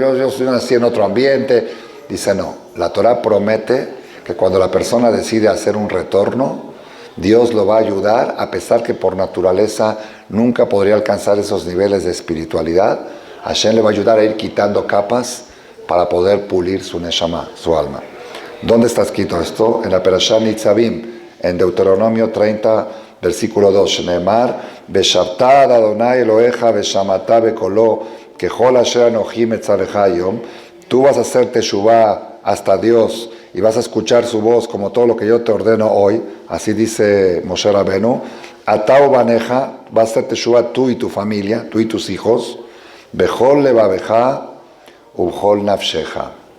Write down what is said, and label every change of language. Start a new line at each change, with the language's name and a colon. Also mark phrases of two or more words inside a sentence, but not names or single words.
Spanish: No, yo nací en otro ambiente, Dice no, la Torah promete que cuando la persona decide hacer un retorno, Dios lo va a ayudar, a pesar que por naturaleza nunca podría alcanzar esos niveles de espiritualidad. Hashem le va a ayudar a ir quitando capas para poder pulir su neshama, su alma. ¿Dónde está escrito esto? En la Perashá Nitzavim, en Deuteronomio 30, versículo 2.
Hebrew: שנאמר, ושבת עד אדני אלהיך, ושמעת בקלו, ככל אשר אנכי מצוך היום.
Spanish: Tú vas a hacer teshuvá hasta Dios y vas a escuchar su voz como todo lo que yo te ordeno hoy. Así dice Moshe Rabenu.
Hebrew: אתה ובניך,
Spanish: vas a hacer teshuvá tú y tu familia, tú y tus hijos.
Hebrew: בכל לבבך ובכל נפשך.